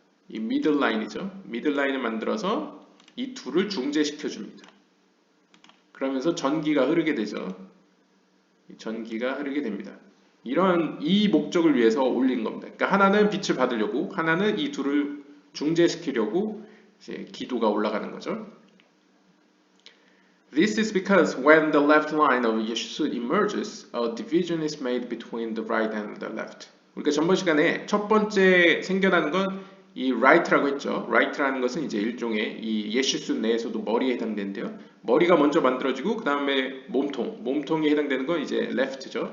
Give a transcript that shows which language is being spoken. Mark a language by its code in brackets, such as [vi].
[ko] 이 미들라인이죠. 미들라인을 만들어서 이 둘을 중재시켜 줍니다. 그러면서 전기가 흐르게 되죠. 전기가 흐르게 됩니다. 이 목적을 위해서 올린 겁니다. 그러니까 하나는 빛을 받으려고, 하나는 이 둘을 중재시키려고 이제 기도가 올라가는 거죠. [en] This is because when the left line of Yeshusut emerges, a division is made between the right and the left. [ko] 우리가 전번 시간에 첫 번째 생겨나는 건 이 right라고 했죠. right라는 것은 이제 일종의 이 예시숫 내에서도 머리에 해당되는데요. 머리가 먼저 만들어지고 그 다음에 몸통에 해당되는 건 이제 left죠.